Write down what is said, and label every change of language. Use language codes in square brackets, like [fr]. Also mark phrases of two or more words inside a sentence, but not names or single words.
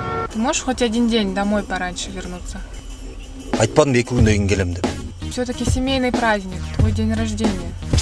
[ru] Ты можешь хоть один день домой пораньше вернуться? [kk] Айтпадым 2 күннен кейін келем деп. [ru] Все-таки семейный праздник, твой день рождения.